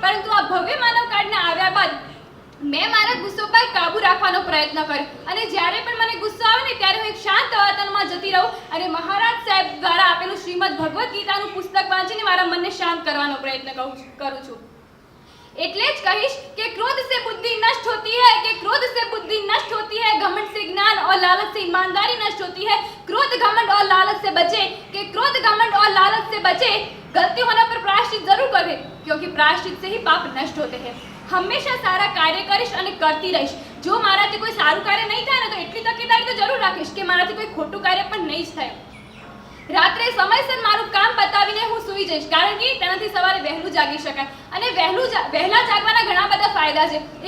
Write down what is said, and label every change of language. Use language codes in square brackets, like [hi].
[gu] પરંતુ આ ભવ્ય માનવ કાર્ડના આવ્યા બાદ મેં મારા ગુસ્સો પર કાબુ રાખવાનો પ્રયત્ન કર્યો અને જ્યારે પણ મને ગુસ્સો આવે ને ત્યારે હું એક શાંત વાતાવરણમાં જતી રહું અને મહારાજ સાહેબ દ્વારા આપેલું શ્રીમદ ભગવદ્ ગીતાનું પુસ્તક વાંચીને મારા મનને શાંત કરવાનો પ્રયત્ન કરું છું। એટલે જ કહીશ કે [hi] क्रोध से बुद्धि नष्ट होती है, कि क्रोध से बुद्धि नष्ट होती है, घमंड से ज्ञान और लालच से ईमानदारी नष्ट होती है। क्रोध घमंड और लालच से बचे, कि क्रोध घमंड और लालच से बचे। गलती होने पर प्रायश्चित जरूर करें, क्योंकि प्रायश्चित से ही पाप नष्ट होते हैं। हमेशा सारा कार्य [gu] કરીશ અને કરતી રહીશ। જો મારાથી કોઈ સારું કાર્ય નહીં થાય ને તો એટલી તકેદારી તો જરૂર રાખીશ કે મારાથી કોઈ ખોટું કાર્ય પણ નહીં જ થાય। રાત્રે સમયસર મારું કામ પતાવીને હું સૂઈ જઈશ, કારણ કે તેનાથી સવારે વહેલું જાગી શકાય અને વહેલા જાગવાના ઘણા બધા ફાયદા છે।